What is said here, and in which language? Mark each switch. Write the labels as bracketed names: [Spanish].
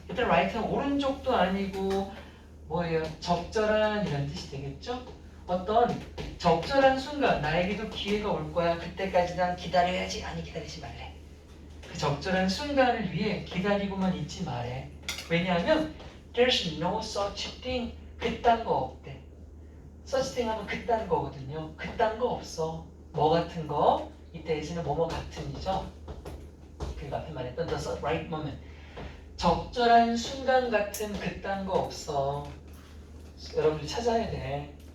[Korean] 일단 right는 오른쪽도 아니고 뭐예요? 적절한 이런 뜻이 되겠죠? 어떤 적절한 순간 나에게도 기회가 올 거야. 그때까지 난 기다려야지. 아니 기다리지 말래. 그 적절한 순간을 위해 기다리고만 있지 말래. 왜냐하면 [English] there's no such thing. [Korean] 그딴 거 없대. such thing 하면 그딴 거거든요. 그딴 거 없어. 뭐 같은 거? 이때 예시는 뭐뭐 같은이죠. 그 앞에 말했던 [English] the right moment. [Korean] 적절한 순간 같은 그딴 거 없어. 여러분들 찾아야 돼.